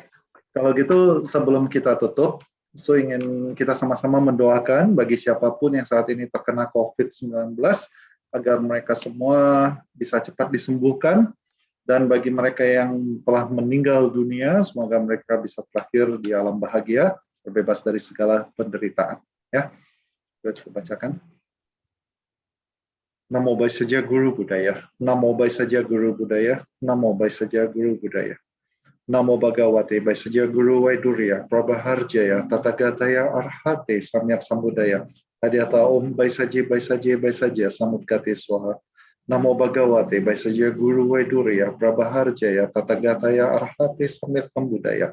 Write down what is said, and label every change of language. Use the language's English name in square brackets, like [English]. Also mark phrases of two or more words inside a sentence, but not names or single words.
[Indonesian] Kalau gitu sebelum kita tutup, ingin kita sama-sama mendoakan bagi siapapun yang saat ini terkena COVID-19 agar mereka semua bisa cepat disembuhkan, dan bagi mereka yang telah meninggal dunia, semoga mereka bisa berakhir di alam bahagia, terbebas dari segala penderitaan. Ya, kita coba bacakan. [Sanskrit] Namo Bai Saja Guru Budaya, Namo Bai Saja Guru Budaya, Namo Bai Saja Guru Budaya. Namo Bhagavate Bai Saja Guru Vaidurya, Prabhaharjaya, Tatagataya Arhate Samyak Sambudaya. Hadiata Om Bai Saja Samudgate Swaha. Namo Bhagavate Bai Saja Guru Vaidurya, Prabhaharjaya, Tatagataya Arhate Samyak Sambudaya.